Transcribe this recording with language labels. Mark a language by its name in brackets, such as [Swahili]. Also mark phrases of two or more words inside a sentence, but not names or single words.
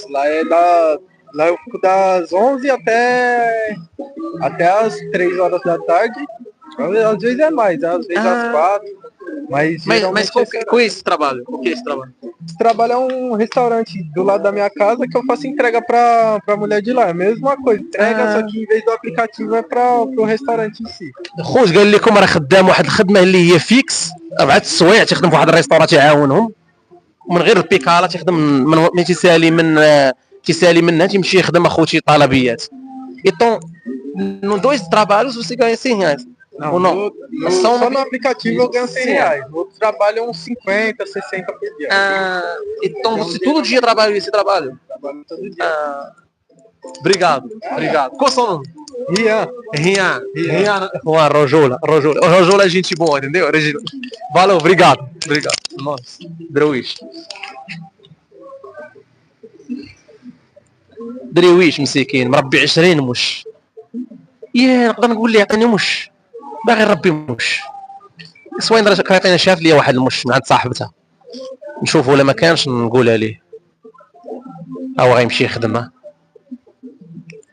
[Portuguese] Lá eu fico das 11 até as 3 horas da tarde. Às vezes é mais, às vezes às 4. Mas qual é esse trabalho? O que é esse trabalho? Esse trabalho é um restaurante do lado da minha casa que eu faço entrega pra mulher de lá. É a mesma coisa, entrega, só que em vez do aplicativo é pro restaurante em si. [Arabic] خوش قال لكم راه خدام واحد الخدمه اللي هي فيكس 4 السوايع، تخدم في واحد الريستوران تيعاونهم ومن غير البيكالا، تخدم من تيسالي منها تيمشي يخدم اخوتي طلبيات. [Portuguese] Então, nos dois trabalhos você ganha 100 reais. Não, só no aplicativo eu ganho 100 reais. No outro trabalho é uns 50, 60 por dia. Então você todo dia trabalha esse trabalho? Trabalho todo dia. Obrigado. Qual são? Rian. Rojola é gente boa, entendeu? Valeu, obrigado. Nossa, Drouish. [Arabic] درويش مسكين مربي 20 مش. نقدر نقول ليه عطيني مش، باغي نربي مش. سواين كيعطينا شاف ليا واحد المش من عند صاحبتها، نشوفه ولا ما كانش نقولها ليه او غيمشي يخدمها.